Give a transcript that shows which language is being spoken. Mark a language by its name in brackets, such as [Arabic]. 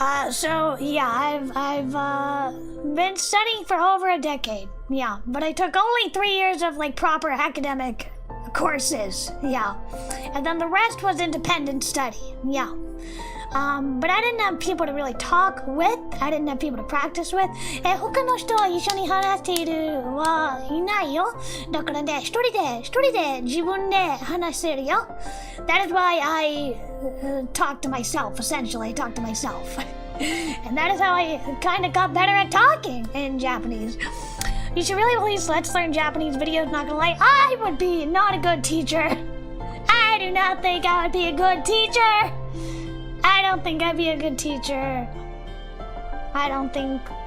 [English] So yeah, I've been studying for over a decade. Yeah, but I took only 3 years of like proper academic courses, yeah. And then the rest was independent study, yeah. But I didn't have people to really talk with. I didn't have people to practice with. [Japanese] 他の人は一緒に話しているはいないよ。だからね、一人で自分で話してるよ。 [English] That is why I talk to myself, essentially. I talk to myself. And that is how I kind of got better at talking in Japanese. You should really release Let's Learn Japanese videos, not gonna lie. I would be not a good teacher. I do not think I would be a good teacher. I don't think I'd be a good teacher. I don't think...